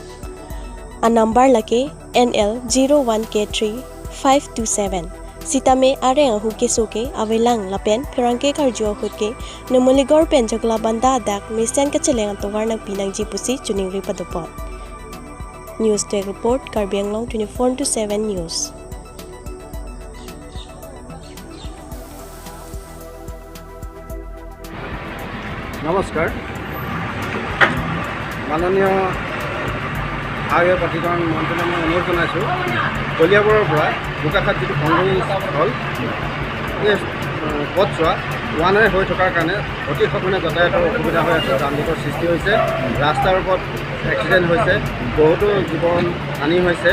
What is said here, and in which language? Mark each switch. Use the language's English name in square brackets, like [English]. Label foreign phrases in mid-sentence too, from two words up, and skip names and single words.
[English] A number lake NL01K3 527. [Karbi] Sitame areng huke soke awelang lapen pirangke karjo huke Namuligar pen jogla banda dak mesen kacheleng towar nag pinang jipusi chuning ripadopot. [English] News Day Report Karbi Anglong 24/7 News. [Assamese] নমস্কাৰ মাননীয় আয় প্ৰতিকৰণ মন্ত্ৰীলৈ মই অনুৰোধ জনাইছোঁ কলিয়াবৰৰ পৰা বোকাখাট যিটো সংগ্ৰহী স্থল এই পথছোৱা [English] one way [Assamese] হৈ থকাৰ কাৰণে অতি সঘনে যাতায়াতৰ অসুবিধা হৈ আছে, যান-জঁটৰ সৃষ্টি হৈছে, ৰাস্তাৰ ওপৰত এক্সিডেণ্ট হৈছে, বহুতো জীৱন হানি হৈছে।